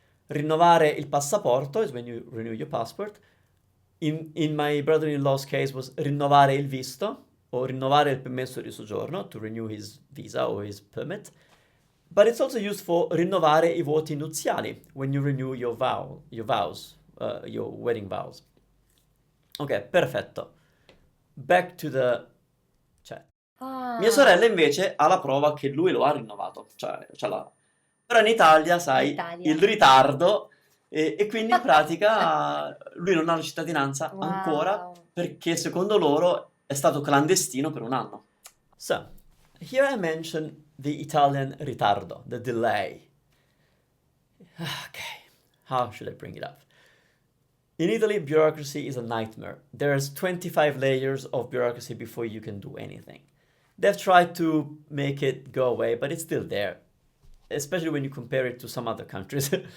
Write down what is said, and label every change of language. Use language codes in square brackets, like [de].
[it] Rinnovare il passaporto [en] is when you renew your passport. In my brother-in-law's case was [it] rinnovare il visto, [en] or [it] rinnovare il permesso di soggiorno, [en] to renew his visa or his permit. But it's also used for [it] rinnovare i voti nuziali, [en] when you renew your vows, your wedding vows. Ok, perfetto. Back to the chat. [it] Mia sorella invece ha la prova che lui lo ha rinnovato, cioè ce l'ha. Però in Italia, sai, Italia. il ritardo e quindi in pratica lui non ha la cittadinanza Wow. ancora perché secondo loro è stato clandestino per un anno. [en] So, here I mentioned the Italian ritardo, the delay. Okay, how should I bring it up? In Italy, bureaucracy is a nightmare. There's 25 layers of bureaucracy before you can do anything. They've tried to make it go away, but it's still there, especially when you compare it to some other countries.